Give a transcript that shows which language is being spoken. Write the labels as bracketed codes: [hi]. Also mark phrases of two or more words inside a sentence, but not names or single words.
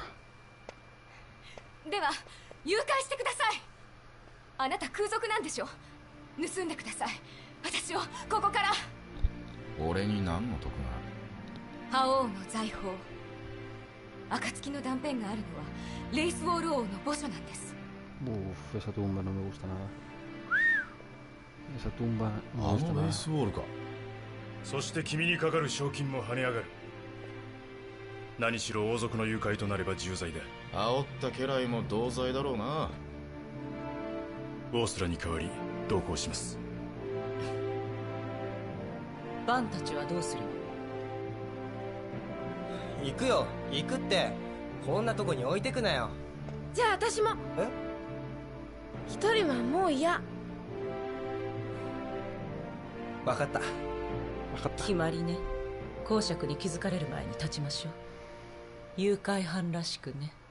[ja] では誘拐してください。あなた空賊なんでしょ。盗んでください。私をここから。俺に何の得がある。覇王の財宝。暁の断片があるのはレイスウォール王の墓所なんです。 [es] Esa tumba no me gusta nada. Esa tumba no me [ja] あ [es] gusta [ja] のレ [es] nada. [ja] イスウォールか。そして君にかかる賞金も跳ね上がる。何しろ王族の誘拐となれば重罪だ。煽った家来も同罪だろうな。オースラに代わり同行します。バンたちはどうするの？行くよ行くって。こんなとこに置いてくなよ。じゃあ私も。え？一人はもう嫌。分かった。決まりね。公爵に気づかれる前に立ちましょう。誘拐犯らしくね。